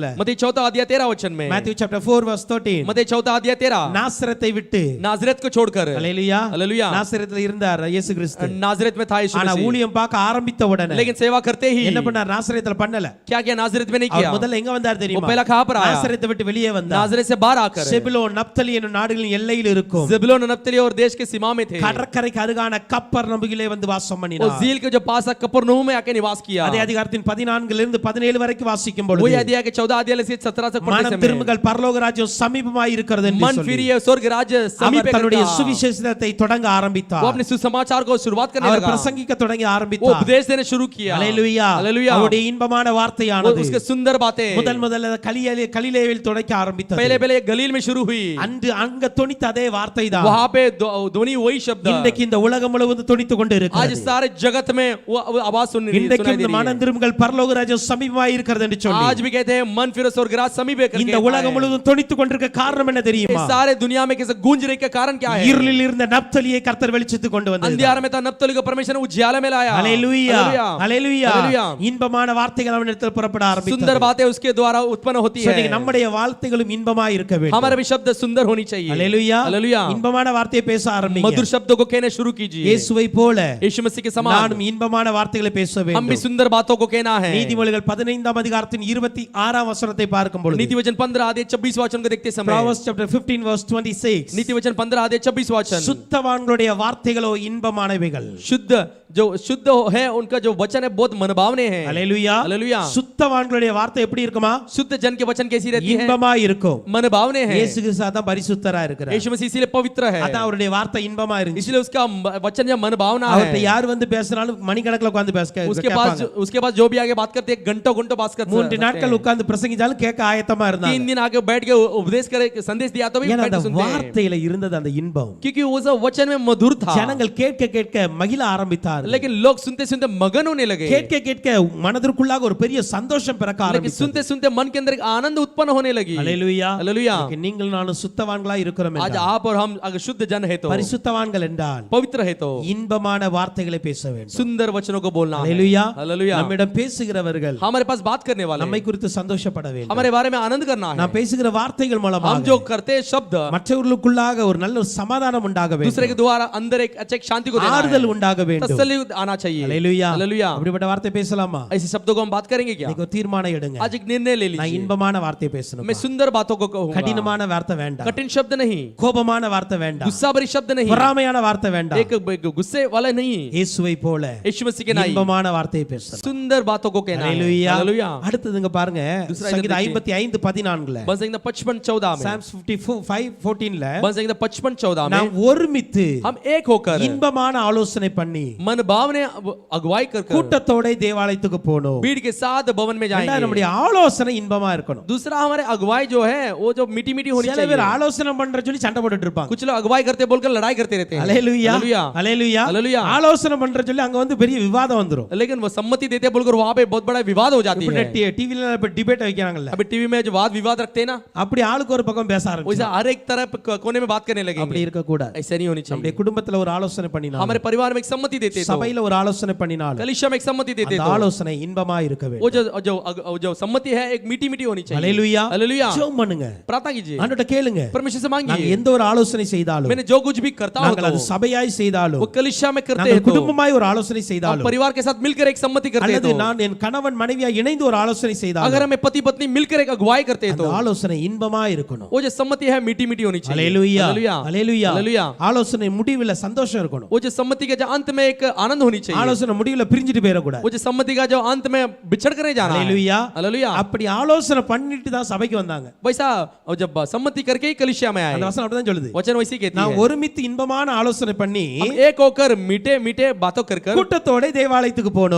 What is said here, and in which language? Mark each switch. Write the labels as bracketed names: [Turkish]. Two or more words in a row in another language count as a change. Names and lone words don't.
[Hindi] मत्ती 4 अध्याय 13 वचन में [English] Matthew chapter 4 verse 13 [Hindi] मत्ती 4 अध्याय 13 [Tamil] நாசரத்தை விட்டு [Hindi] नाजरेत को छोड़कर [Tamil] ஹalleluya [Hindi] हालेलुया [Tamil] நாசரத்துல இருந்தார் இயேசு கிறிஸ்து [Hindi] नाजरेत में था यीशु [Tamil] ஆனா [Hindi] मसीह [Tamil] ஊழியம் பார்க்க ஆரம்பித்த உடனே [Hindi] लेकिन सेवा करते ही [Tamil] என்ன பண்ணார் நாசரத்துல பண்ணல [Hindi] क्या किया नाजरेत में नहीं [Tamil] அவர் [Hindi] किया [Tamil] முதல்ல எங்க வந்தார் [Hindi] वो [Tamil] தெரியுமா [Hindi] पहला कहां पर आया [Tamil] நாசரத்தை விட்டு வெளியே வந்தார் [Hindi] नाजरेत से बाहर आकर [Tamil] செபுலோன் நப்தலி என்னும் நாடுகளின் எல்லையில் இருக்கும் [Hindi] ज़ेबूलून नप्तली और देश के सीमा में थे [Tamil] கடற்கரைக்கு அருகான கப்பர்நபுகிலே வந்து வாசம் [Hindi] वो [Tamil] பண்ணினார் [Hindi] झील के जो पास कफरनहूम में आके निवास किया [Tamil] அதே அதிகாரத்தின் 14 இருந்து 17 வரைக்கும் வாசிக்கும் [Hindi] वही [Tamil] பொழுது [Hindi] अध्याय के 14 अध्याय से 17 तक पढ़ने [Tamil] மனம் [Hindi] से [Tamil] திரும்புங்கள் பரலோக ராஜ்யம் சமீபமாய் இருக்கிறது என்று [Hindi] मन [Tamil] சொல்லி [Hindi] फिरिए स्वर्ग राज्य समीप [Tamil] அவர் [Hindi] है [Tamil] தன்னுடைய [Hindi] करता। [Tamil] சுவிசேஷத்தை தொடங்க [Hindi] वो [Tamil] ஆரம்பித்தார் [Hindi] अपने सुसमाचार को शुरुआत करने [Tamil] அவர் [Hindi] लगा [Tamil] பிரசங்கிக்க தொடங்கி [Hindi] वो [Tamil] ஆரம்பித்தார் [Hindi] उपदेश देने शुरू किया [Tamil] ஹalleluya [Hindi] हालेलुया [Tamil] அவருடைய இன்பமான [Hindi] वो [Tamil] வார்த்தையானது [Hindi] उसके सुंदर बातें [Tamil] முதல்ல கலிலேயில் தொடக்க ஆரம்பித்தது [Hindi] पहले पहले गलील में शुरू हुई [Tamil] அன்று அங்க தொனித்த அதே வார்த்தை தான் [Hindi] वहां पे ध्वनि वही शब्द [Tamil] இன்றைக்கு இந்த உலகம் முழுவதும் தொனித்து கொண்டு [Hindi] आज [Tamil] இருக்கிறது [Hindi] सारे जगत में वो आवाज सुन [Tamil] இன்றைக்கு [Hindi] सुनाई दे [Tamil] இந்த [Hindi] रही [Tamil] மனம் [Hindi] है [Tamil] திரும்புங்கள் பரலோக ராஜ்யம் சமீபமாய் இருக்கிறது என்று சொல்லி [Hindi] आज भी कहते हैं मन फिरो स्वर्ग राज्य समीप है [Tamil] இந்த [Hindi] करके [Tamil] உலகம் முழுவதும் தொனித்து கொண்டிருக்க காரணம் என்ன [Hindi] ये [Tamil] தெரியுமா [Hindi] सारे दुनिया में कैसे गूंज रही का कारण क्या है [Tamil] இருளில் இருந்த நப்தலியை கர்த்தர் வெளிச்சத்துக்கு கொண்டு வந்தார் [Hindi] अंधियारे में था नप्तली को परमेश्वर ने उजियाले में लाया [Tamil] ஹalleluya [Hindi] हालेलुया [Tamil] ஹalleluya இன்பமான வார்த்தைகள் அவனிடத்தில் புறப்பட ஆரம்பித்தது [Hindi] सुंदर बातें उसके द्वारा उत्पन्न होती है [Tamil] இன்னைக்கு நம்முடைய வார்த்தைகளும் இன்பமாய் இருக்க வேண்டும் [Hindi] हमारे भी शब्द सुंदर होनी चाहिए [Tamil] ஹalleluya [Hindi] हालेलुया [Tamil] இன்பமான வார்த்தையை பேச ஆரம்பிங்க [Hindi] मधुर शब्दों को कहना शुरू कीजिए [Tamil] இயேசுவை போல [Hindi] यीशु मसीह के समान [Tamil] நானும் இன்பமான வார்த்தைகளை பேச [Hindi] हम भी [Tamil] வேண்டும் [Hindi] सुंदर बातों को कहना है [Tamil] நீதிமொழிகள் 15ஆம் அதிகாரத்தின் 26ஆம் வசனத்தை பார்க்கும் பொழுது [Hindi] नीति वचन 15 अध्याय 26 वचन को देखते समय [English] Proverbs chapter 15 verse 26 [Hindi] नीति वचन 15 अध्याय 26 वचन [Tamil] சுத்தவான்களுடைய வார்த்தைகளோ இன்பமானவைகள் [Hindi] शुद्ध जो शुद्ध है उनका जो वचन है बहुत मनभावने हैं [Tamil] ஹalleluya [Hindi] हालेलुया [Tamil] சுத்தவான்களுடைய வார்த்தை எப்படி இருக்குமா [Hindi] शुद्ध जन के वचन कैसी रहती है [Tamil] இன்பமாய் இருக்கும் [Hindi] मनभावने हैं [Tamil] இயேசு கிறிஸ்து தான் பரிசுத்தரா இருக்கிறார் [Hindi] यीशु मसीह इसलिए पवित्र है [Tamil] அதான் அவருடைய வார்த்தை இன்பமா இருந்துச்சு [Hindi] इसलिए उसका वचन जो मनभावना [Tamil] அவர்ட்ட [Hindi] है [Tamil] யார் வந்து பேசினாலும் மணிக்கணக்கில் உட்கார்ந்து [Hindi] उसके पास जो भी आगे बात करते हैं घंटों घंटों बात करते [Tamil] 3 நாட்கள் உட்கார்ந்து பிரசங்கிச்சாலும் கேட்க ஆயத்தமா இருந்தாங்க [Hindi] 3 दिन आगे बैठ के उपदेश करे संदेश दिया तो भी [Tamil] ஏன்னா [Hindi] बैठ [Tamil] அந்த [Hindi] के सुनते हैं [Tamil] வார்த்தையில இருந்தது அந்த இன்பம் [Hindi] क्योंकि वो सब वचन में मधुर था [Tamil] ஜனங்கள் கேட்க கேட்க மகிழ ஆரம்பித்தார்கள் [Hindi] लेकिन लोग सुनते सुनते मगन होने लगे [Tamil] கேட்க கேட்க மனதிற்குள்ளாக ஒரு பெரிய சந்தோஷம் பிறக்க [Hindi] लेकिन [Tamil] ஆரம்பித்தது [Hindi] सुनते सुनते मन के अंदर एक आनंद उत्पन्न होने लगी [Tamil] ஹalleluya [Hindi] हालेलुया [Tamil] இன்னைக்கு நீங்கள் நானும் சுத்தவான்களா இருக்கிறோம் [Hindi] आज [Tamil] என்றால் [Hindi] आप और हम अगर शुद्ध जन है तो [Tamil] பரிசுத்தவான்கள் என்றால் [Hindi] पवित्र है तो [Tamil] இன்பமான வார்த்தைகளை பேச வேண்டும் [Hindi] सुंदर वचनों को बोलना है [Tamil] ஹalleluya [Hindi] हालेलुया [Tamil] நம்மிடம் பேசுகிறவர்கள் [Hindi] हमारे पास बात करने वाले [Tamil] நம்மை குறித்து சந்தோஷப்பட வேண்டும் [Hindi] हमारे बारे में आनंद करना है [Tamil] நாம் பேசுகிற வார்த்தைகள் [Hindi] हम [Tamil] மூலமாக [Hindi] जो करते हैं शब्द [Tamil] மற்றவர்களுக்குள்ளாக ஒரு நல்ல ஒரு சமாதானம் உண்டாக [Hindi] दूसरे [Tamil] வேண்டும் [Hindi] के द्वारा अंदर एक अच्छे शांति को देना [Tamil] ஆறுதல் [Hindi] है [Tamil] உண்டாக வேண்டும் [Hindi] तसल्ली आना चाहिए [Tamil] ஹalleluya [Hindi] हालेलुया [Tamil] அப்படிப்பட்ட வார்த்தை பேசலாமா [Hindi] ऐसे शब्दों को हम बात करेंगे क्या [Tamil] இன்னைக்கு ஒரு தீர்மானம் எடுங்க [Hindi] आज एक निर्णय ले [Tamil] நான் [Hindi] लीजिए [Tamil] இன்பமான வார்த்தை பேசணும் [Hindi] मैं सुंदर बातों को कहूंगा [Tamil] கடினமான வார்த்தை வேண்டாம் [Hindi] कठिन शब्द नहीं [Tamil] கோபமான வார்த்தை வேண்டாம் [Hindi] गुस्सा भरी शब्द नहीं [Tamil] பொறாமையான வார்த்தை வேண்டாம் [Hindi] एक गुस्से वाला नहीं [Tamil] இயேசுவை போல [Hindi] यीशु मसीह के नाई [Tamil] இன்பமான வார்த்தையை பேசணும் [Hindi] सुंदर बातों को कहना है [Tamil] ஹalleluya [Hindi] हालेलुया [Tamil] அடுத்ததுங்க பாருங்க [Hindi] दूसरा [Tamil] சங்கீதம் [Hindi] इधर [Tamil] 55 14ல [Hindi] बन संगीत 55:14 में [Tamil] Psalms 55:14ல [Hindi] बन संगीत 55:14 में [Tamil] நாம் ஒருமித்து [Hindi] हम एक होकर [Tamil] இன்பமான ஆலோசனை பண்ணி [Hindi] मन भाव ने अगुवाई कर [Tamil] கூட்டத்தோட தேவாலயத்துக்கு போனோம் [Hindi] भीड़ के साथ भवन में [Tamil] ரெண்டாவது [Hindi] जाएंगे [Tamil] நம்முடைய ஆலோசனை இன்பமா இருக்கணும் [Hindi] दूसरा हमारे अगुवाई जो है वो जो मीठी मीठी होनी [Tamil] சில பேர் [Hindi] चाहिए [Tamil] ஆலோசனை பண்ற சொல்லி சண்டை போட்டுட்டு இருப்பாங்க [Hindi] कुछ लोग अगुवाई करते बोलकर लड़ाई करते रहते हैं [Tamil] ஹalleluya [Hindi] हालेलुया [Tamil] ஹalleluya [Hindi] हालेलुया [Tamil] ஆலோசனை பண்ற சொல்லி அங்க வந்து பெரிய விவாதம் வந்துரும் [Hindi] लेकिन वो सम्मति देते बोलकर वहां पे बहुत बड़ा विवाद हो जाती है [Tamil] டிவில இப்ப டிபேட் வைக்கிறாங்கல்ல [Hindi] अभी टीवी में जो वाद विवाद रखते हैं ना [Tamil] அப்படி ஆளுக்கு ஒரு பக்கம் பேச [Hindi] वैसे [Tamil] ஆரம்பிச்சு [Hindi] हर एक तरफ कोने में बात करने [Tamil] அப்படி [Hindi] लगेंगे [Tamil] இருக்க கூடாது [Hindi] ऐसा नहीं होनी चाहिए [Tamil] நம்முடைய குடும்பத்துல ஒரு ஆலோசனை பண்ணினாலும் [Hindi] हमारे परिवार में एक सम्मति देते तो [Tamil] சபையில ஒரு ஆலோசனை பண்ணினாலும் [Hindi] कलीसिया में एक सम्मति देते [Tamil] அந்த [Hindi] तो [Tamil] ஆலோசனை இன்பமா இருக்க வேண்டும் [Hindi] वो जो सम्मति है एक मीठी मीठी होनी चाहिए [Tamil] ஹalleluya [Hindi] हालेलुया [Tamil] ஜெபம் பண்ணுங்க [Hindi] प्रार्थना कीजिए [Tamil] ஆண்டவர்ட்ட கேளுங்க [Hindi] परमेश्वर से [Tamil] நாங்க [Hindi] मांगिए [Tamil] எந்த ஒரு ஆலோசனை செய்தாலும் [Hindi] मैंने जो कुछ भी करता हूं [Tamil] நாங்கள் அது [Hindi] तो [Tamil] சபையாய் செய்தாலும் [Hindi] वो कलीसिया में करते [Tamil] நாங்கள் [Hindi] हैं तो [Tamil] குடும்பமாய் ஒரு ஆலோசனை [Hindi] हम [Tamil] செய்தாலும் [Hindi] परिवार के साथ मिलकर एक सम्मति करते हैं [Tamil] அல்லது [Hindi] तो [Tamil] நான் என் கணவன் மனைவியா இணைந்து ஒரு ஆலோசனை செய்தாலும் [Hindi] अगर हमें पति पत्नी मिलकर एक अगुवाई करते हैं [Tamil] அந்த [Hindi] तो [Tamil] ஆலோசனை இன்பமா இருக்கணும் [Hindi] वो जो सम्मति है मीठी मीठी होनी चाहिए [Tamil] ஹalleluya [Hindi] हालेलुया [Tamil] ஹalleluya [Hindi] हालेलुया [Tamil] ஆலோசனை முடிவுல சந்தோஷம் இருக்கணும் [Hindi] वो जो सम्मति के जो अंत में एक आनंद होनी चाहिए [Tamil] ஆலோசனை முடிவுல பிரிஞ்சிட்டு போயிட கூடாது [Hindi] वो जो सम्मति का जो अंत में बिछड़ कर नहीं जाना है [Tamil] ஹalleluya [Hindi] हालेलुया [Tamil] அப்படி ஆலோசனை பண்ணிட்டு தான் சபைக்கு வந்தாங்க [Hindi] वैसा जब सम्मति करके ही कलीसिया में आए [Tamil] அந்த வசனம் அப்படிதான் சொல்லுது [Hindi] वचन वैसे ही कहती [Tamil] நான் [Hindi] है [Tamil] ஒருமித்து இன்பமான ஆலோசனை பண்ணி [Hindi] हम एक होकर मीठे मीठे बातों कर [Tamil] கூட்டத்தோட தேவாலயத்துக்கு போனோம்